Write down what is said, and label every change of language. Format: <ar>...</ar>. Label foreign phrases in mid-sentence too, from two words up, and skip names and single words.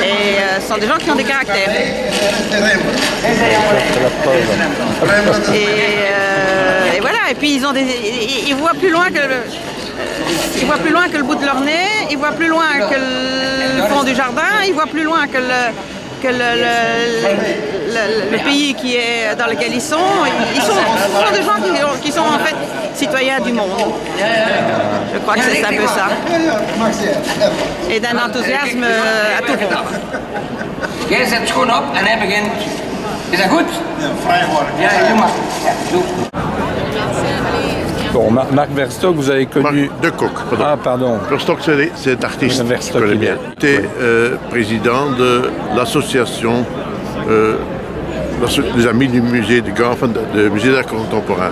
<fr>Et ce sont des gens qui ont des caractères. Et voilà, et puis ils voient plus loin que le bout de leur nez, ils voient plus loin que le fond du jardin, ils voient plus loin que le pays dans lequel ils sont. Ce sont des gens qui sont en fait citoyens du monde. Je crois que c'est un peu ça. Et d'un enthousiasme à tout rompre.</fr> <nl>Jij zet schoen op en hij begint. Is dat goed? Ja, doe maar. Doe.</nl> <fr>Bon, Marc Verstock, vous avez connu... De Coq, pardon. Ah, pardon. Verstock, c'est artiste. Verstock, je connais bien. J'étais président de l'association des Amis du musée de Gand, enfin, du musée d'art contemporain.</fr>